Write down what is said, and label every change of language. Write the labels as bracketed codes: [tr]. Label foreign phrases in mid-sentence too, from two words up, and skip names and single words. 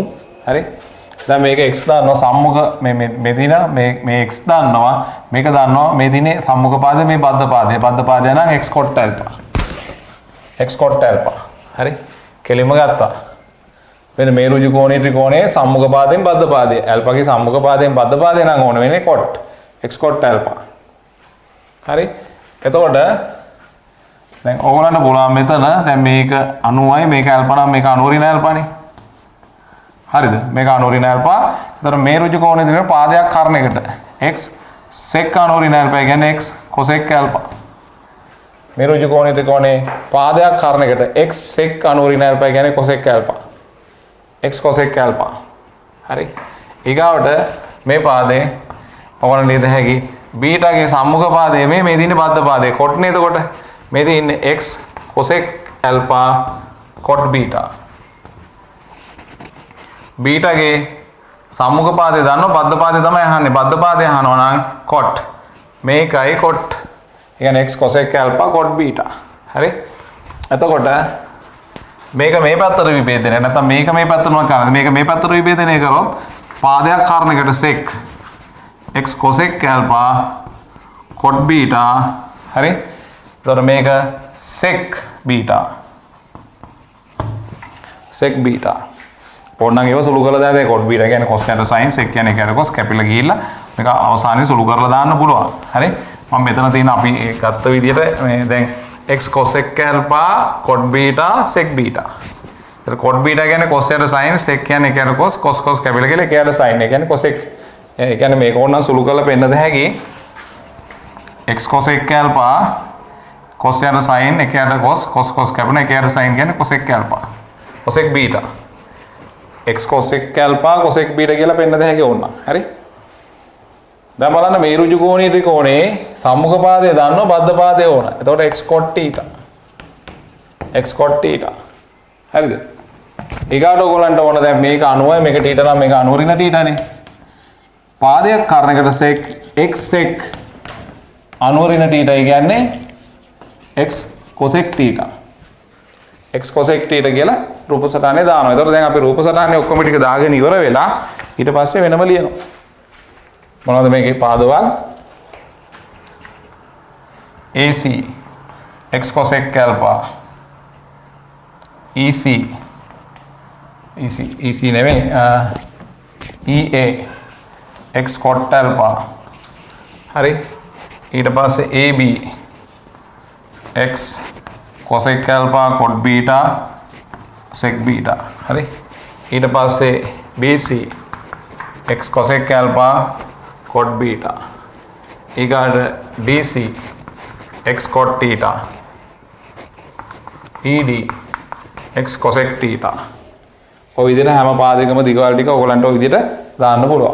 [si] හරි? දැන් මේක x දානවා සම්මුඛ මේ දින මේ x දානවා මේක දානවා මේ දිනේ සම්මුඛ පාදය මේ බද්ධ පාදය නම් x cot alpha හරි කෙලින්ම ගත්තා. වෙන මේ ඍජු කෝණී ත්‍රිකෝණයේ සම්මුඛ පාදයෙන් බද්ධ පාදය alpha ගේ සම්මුඛ පාදයෙන් බද්ධ පාදය නම් ඕන වෙන්නේ cot x cot alpha. හරි එතකොට දැන් ඕගොල්ලන්ට පුළුවන් මෙතන දැන් මේක 90යි මේක alpha නම් මේක 90 රින alpha නේ. හරිද? මේක 90 රින alpha. එතන මේ ඍජු කෝණයේ තියෙන පාදයක් කරන එකට x sec 90 රින alpha කියන්නේ x cosec alpha. මේ ඍජු කෝණයේ ත්‍රිකෝණයේ පාදයක් කරන එකට x sec 90 රින alpha කියන්නේ cosec alpha. x cosec alpha. හරි. ඊගාවට මේ පාදේ ඔයගොල්ලන් ලියද හැකි බීටා ගේ සම්මුඛ පාදයේ මේ දින්නේ බද්ධ පාදයේ cot නේ. එතකොට මේ දින්නේ x cosec alpha cot beta. බීටා ගේ සම්මුඛ පාදේ දන්නව බද්ධ පාදේ තමයි අහන්නේ. බද්ධ පාදේ අහනවා නම් cot. මේකයි cot. කියන්නේ x cosec alpha cot beta. හරි? එතකොට මේක මේ පැත්තට විභේදනය නැත්නම් මේක මේ පැත්තට මොකක්ද කරන්නේ? මේක මේ පැත්තට විභේදනය කරොත් පාදයක් කාරණයකට sec x cosec alpha cot beta. හරි? එතකොට මේක sec beta. sec beta. ඕනනම් ඒව සුළු කරලා දාලා cot beta කියන්නේ cos යට sin sec කියන්නේ ඒකට cos කැපිලා ගිහිල්ලා මේක අවසානයේ සුළු කරලා දාන්න පුළුවන්. හරි? මම මෙතන තියෙන අපි ගත්ත විදිහට මේ දැන් x cosec alpha cot beta sec beta. ඒතර cot beta කියන්නේ cos යට sin sec කියන්නේ ඒකට cos cos කැපිලා ගිහිල්ලා ඒකට sin ඒ කියන්නේ cosec. ඒ කියන්නේ මේක ඕනනම් සුළු කරලා පෙන්නද හැකි x cosec alpha cos යට sin ඒකට cos cos කැපුණ ඒකට sin කියන්නේ cosec alpha cosec beta. x cosec alpha cosec beta කියලා පෙන්නද හැකි ඕනනම්. හරි? දැන් බලන්න මේ ඍජු කෝණී ත්‍රිකෝණේ සම්මුඛ පාදය දන්නව බද්ධ පාදය ඕන. එතකොට x cot theta. x cot theta. හරිද? ඊගාට ඔයගොල්ලන්ට ඕන දැන් මේක 90යි මේක theta නම් මේක 90 ඍණ theta නේ. පාදයක් කාරණයකට sec x sec 90 ඍණ theta කියන්නේ x cosec theta. x cosec theta කියලා රූප සටහනේ දානවා. එතකොට දැන් අපි රූප සටහනේ ඔක්කොම ටික දාගෙන ඉවර වෙලා ඊට පස්සේ වෙනම ලියනවා. මොනවද මේකේ පාදවල්? AC x cosec alpha EC නෙමෙයි EA x cot alpha. හරි? ඊට පස්සේ AB x cosec alpha cot beta sec beta. හරි? ඊට පස්සේ BC x cosec alpha cot beta. ඊගාට DC x cot theta. ED x cosec theta. ඔය විදිහට හැම පාදයකම දිගවල ටික ඔයගලන්ට ඔය විදිහට දාන්න පුළුවන්.